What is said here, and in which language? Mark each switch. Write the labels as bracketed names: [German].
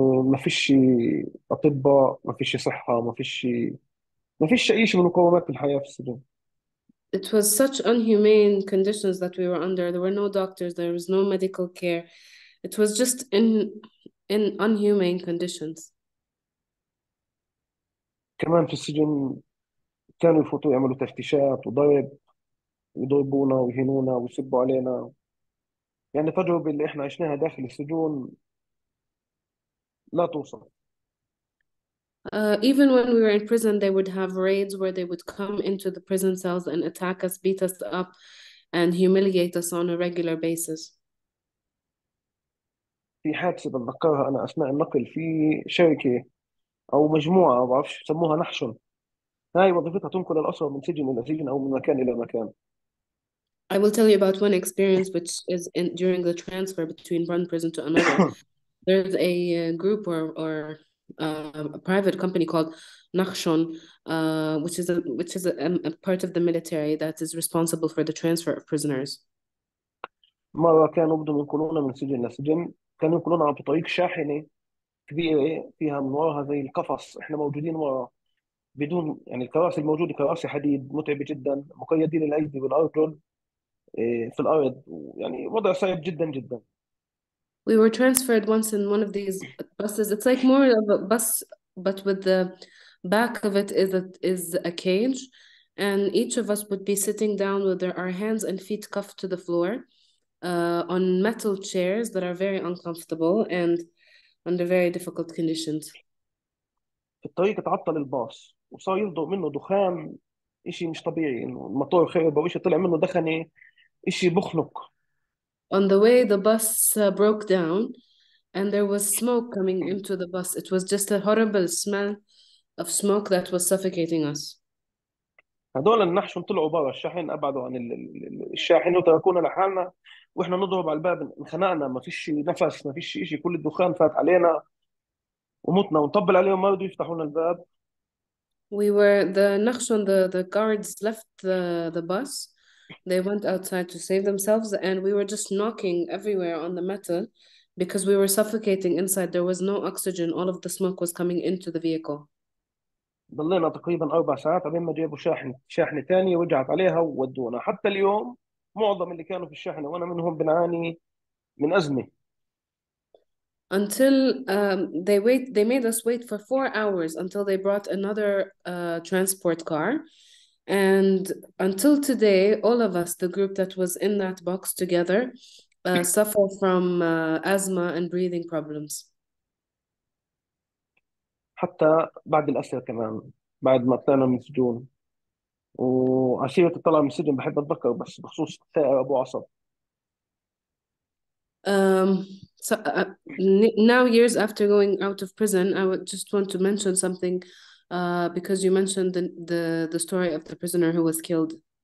[Arabic] ما فيش أطباء، ما فيش صحة، ما فيش أي شيء من مقومات الحياة في السجن. [English] It was such inhumane conditions that we were under. There were no doctors, there was no medical care. It was just in unhumane conditions. [Arabic] كمان في السجن كانوا يفوتوا يعملوا تفتيشات وضرب، يضربونا ويهينونا ويسبوا علينا. يعني التجربة اللي احنا عشناها داخل السجون لا توصف. [English] Even when we were in prison, they would have raids where they would come into the prison cells and attack us, beat us up, and humiliate us on a regular basis. [Arabic] في حادثة بتذكرها أنا أثناء النقل في شركة أو مجموعة، ما بعرفش بسموها نحشن. هاي وظيفتها تنقل الأسرى من سجن إلى سجن أو من مكان إلى مكان. [English] I will tell you about one experience which is during the transfer between one prison to another. There's a group or a private company called Nakhshon, which is a part of the military that is responsible for the transfer of prisoners. [Arabic] مرة كانوا بدهم ينقلونا من سجن لسجن، كانوا ينقلونا عن طريق شاحنة كبيرة فيها من وراها زي القفص، احنا موجودين ورا بدون يعني الكراسي الموجودة كراسي حديد متعبة جدا، مقيدين الأيدي والأرجل في الأرض، يعني وضع صعب جدا جدا. [English] We were transferred once in one of these buses. It's like more of a bus, but with the back of it is a cage, and each of us would be sitting down with our hands and feet cuffed to the floor on metal chairs that are very uncomfortable and under very difficult conditions. [Arabic] في الطريق اتعطل الباص وصار يصدر منه دخان، إشي مش طبيعي، إنه الموتور خرب أو إشي طلع منه دخنة، إشي بخنق. [English] On the way, the bus broke down and there was smoke coming into the bus. It was just a horrible smell of smoke that was suffocating us. [Arabic] هدول النحشون طلعوا برا الشاحن، أبعدوا عن الشاحن وتركونا لحالنا، وإحنا نضرب على الباب، انخنقنا، ما فيش نفس، ما فيش إشي، كل الدخان فات علينا ومتنا، ونطبل عليهم ما رضوا يفتحوا لنا الباب. [English] The Nakhshon, the guards left the bus. They went outside to save themselves, and we were just knocking everywhere on the metal because we were suffocating inside. There was no oxygen. All of the smoke was coming into the vehicle. [Arabic] ضلينا تقريبا 4 ساعات على ما جابوا شاحنة ثانية ورجعت عليها وودونا. حتى اليوم معظم اللي كانوا في الشاحنة وأنا منهم بنعاني من أزمة. [English] Until they made us wait for 4 hours until they brought another transport car. And until today, all of us, the group that was in that box together, suffer from asthma and breathing problems. [Arabic] حتى بعد الأسر كمان، بعد ما طلعنا من السجون وعشيرة الطلعة من السجن، بحب أتذكر بس بخصوص ثائر أبو عصب. [English] Now, years after going out of prison, I would just want to mention something because you mentioned the story of the prisoner who was killed.